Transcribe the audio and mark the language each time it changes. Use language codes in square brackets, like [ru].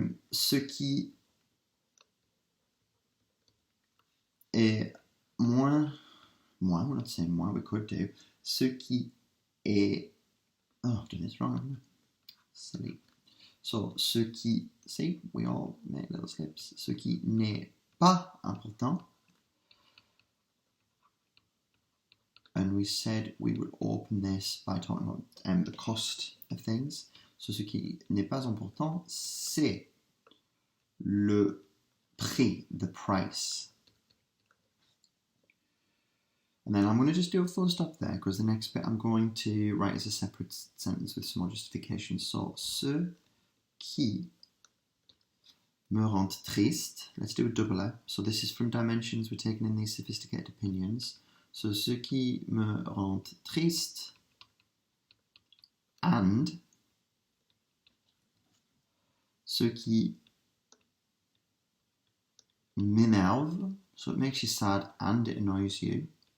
[fr] Ce qui est moins, [en] we're not saying moins, we could do, [fr] ce qui est, [en] oh, I've done this wrong, haven't I? Silly. So, [fr] ce qui, [en] see, we all make little slips, [fr] ce qui n'est pas important, [en] and we said we would open this by talking about the cost of things. [fr] So, ce qui n'est pas important, c'est le prix, [en] the price. And then I'm going to just do a full stop there because the next bit I'm going to write as a separate sentence with some more justification. So, [fr] ce qui me rend triste. [en] Let's do a double E. So this is from dimensions. We're taking in these sophisticated opinions. [fr] So, ce qui me rend triste and ce qui m'énerve. [en] So it makes you sad and it annoys you.